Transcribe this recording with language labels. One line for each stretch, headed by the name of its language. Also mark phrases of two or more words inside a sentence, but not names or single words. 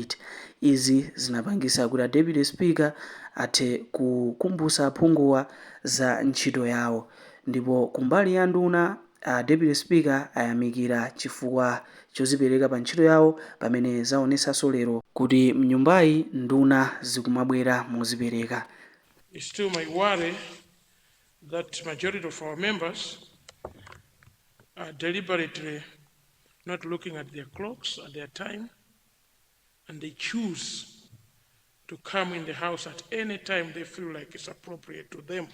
Nyanja: Izi zinapangisa kuti a Deputy Speaker athe kukumbutsa aphunguwa za ntchito yawo, ndipo kumbali ya nduna a Deputy Speaker ayamikira chifukwa chozipereka pa ntchito yawo pamene zaonetsanso lero kuti mnyumbayi nduna zikumabwera mozipereka.
English: It's still my worry that majority of our members are deliberately not looking at their clocks, at their time, and they choose to come in the house at any time they feel like it's appropriate to them.